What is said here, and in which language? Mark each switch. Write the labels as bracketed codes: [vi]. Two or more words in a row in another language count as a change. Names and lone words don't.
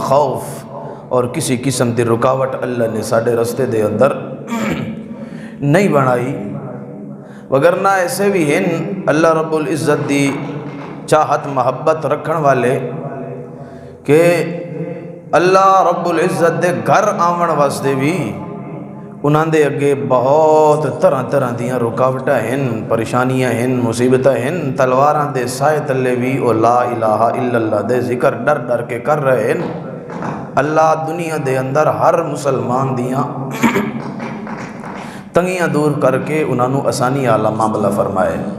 [pa] خوف اور کسی قسم دی رکاوٹ اللہ نے ساڈے رستے دے اندر نہیں بنائی، وگرنہ ایسے بھی ہیں [ar] اللہ رب العزت [pa] دی چاہت محبت رکھن والے کہ [ar] اللہ رب العزت [pa] دے گھر آمن واسطے بھی انہاں دے اگے بہت طرح طرح دیاں رکاوٹاں ہیں، پریشانیاں ہیں، مصیبتاں ہیں، تلواراں دے سائے تلے بھی او [ar] لا الہ الا اللہ [pa] دے ذکر ڈر ڈر کے کر رہے ہیں۔ اللہ دنیا دے اندر ہر مسلمان دیاں تنگیاں دور کر کے انہاں نو آسانی والا معاملہ فرمائے۔